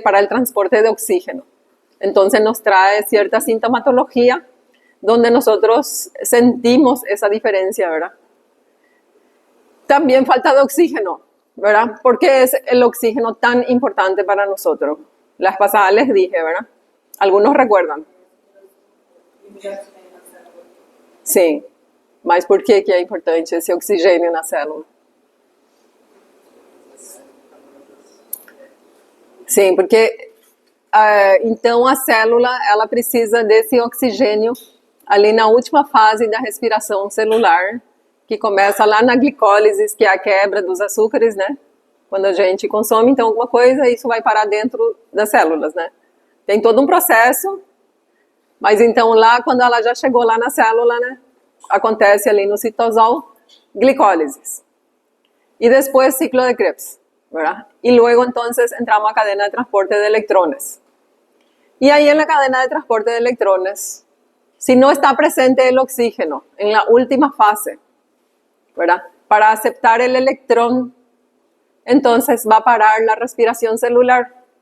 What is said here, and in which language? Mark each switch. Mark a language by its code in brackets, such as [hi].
[es] Para el transporte de oxígeno. Entonces nos trae cierta sintomatología donde nosotros sentimos esa diferencia, ¿verdad? También falta de oxígeno, ¿verdad? ¿Por qué es el oxígeno tan importante para nosotros? Las pasadas les dije, ¿verdad? ¿Algunos recuerdan? [pt] Sim, mas por que é importante esse oxigênio na célula? Sim, porque então a célula ela precisa desse oxigênio ali na última fase da respiração celular, que começa lá na glicólise, que é a quebra dos açúcares, né? Quando a gente consome então alguma coisa, isso vai parar dentro das células, né? Tem todo um processo, mas então lá, quando ela já chegou lá na célula, né, acontece ali no citosol, glicólise. [es] Y después ciclo de Krebs, ¿verdad? Y luego entonces entramos a cadena de transporte de electrones. Y ahí en la cadena de transporte de electrones, si no está presente el oxígeno en la última fase, ¿verdad?, para aceptar el electrón, entonces va a parar la respiración celular.